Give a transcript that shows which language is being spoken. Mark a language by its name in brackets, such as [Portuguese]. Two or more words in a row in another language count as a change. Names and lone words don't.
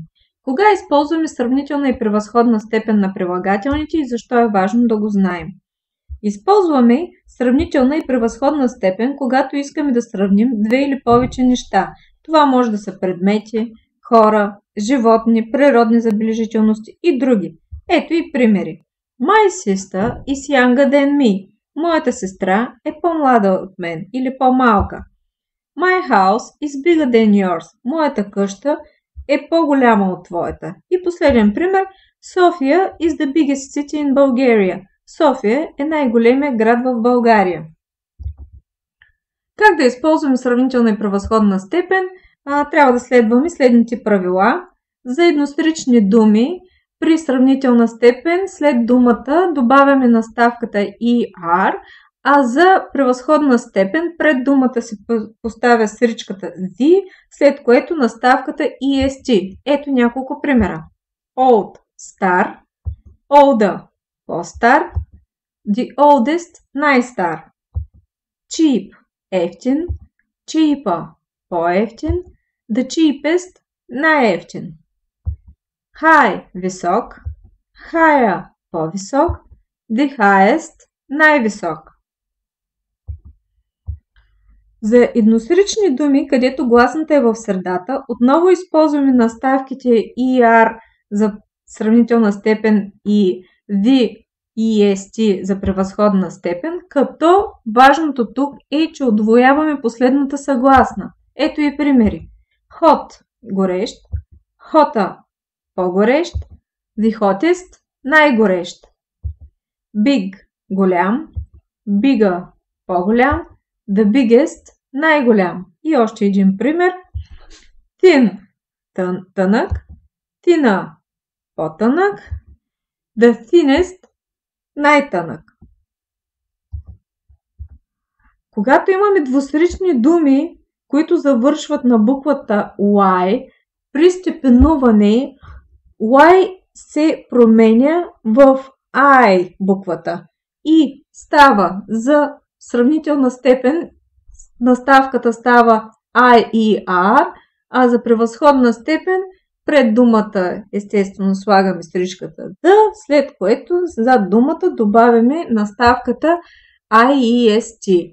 [Bulgarian] Кога използваме сравнителна и превъзходна степен на прилагателните и защо е важно да го знаем? Използваме сравнителна и превъзходна степен, когато искаме да сравним две или повече неща. Това може да са предмети, хора, животни, природни забележителности и други. Ето и примери. [English] My sister is younger than me. [Bulgarian] Моята сестра е по-млада от мен или по-малка. [English] My house is bigger than yours. [Bulgarian] Моята къща е по-голяма от твоята. И последен пример. [English] София is the biggest city in Bulgaria. [Bulgarian] София е най-големият град в България. Как да използваме сравнителна и превъзходна степен? Трябва да следваме следните правила. За еднострични думи при сравнителна степен след думата добавяме наставката ER, а за превъзходна степен пред думата се поставя сричката Z, след което наставката EST. Ето няколко примера. Old – стар, older – по-стар, [English] the oldest – [Bulgarian] най-стар. Cheap – ефтин, cheaper – по-ефтин, [English] the cheapest – [Bulgarian] най-ефтин. High – висок, higher – по-висок, [English] the highest – [Bulgarian] най-висок. За еднострични думи, където гласната е в средата, отново използваме наставките ER за сравнителна степен и the, EST за превъзходна степен, като важното тук е, че удвояваме последната съгласна. Ето и примери. Hot – горещ, hotter – по-горещ, [English] the hottest – [Bulgarian] най-горещ. Big – голям, bigger – по-голям, [English] the biggest – [Bulgarian] най-голям. И още един пример. Thin – тънък, thinner – по-тънък, [English] the thinnest – [Bulgarian] най-тънък. Когато имаме двусрични думи, които завършват на буквата Y, при степенуване Y се променя в I буквата и става за сравнителна степен, наставката става IER, а за превъзходна степен пред думата естествено слагаме стричката D, след което за думата добавяме наставката IEST.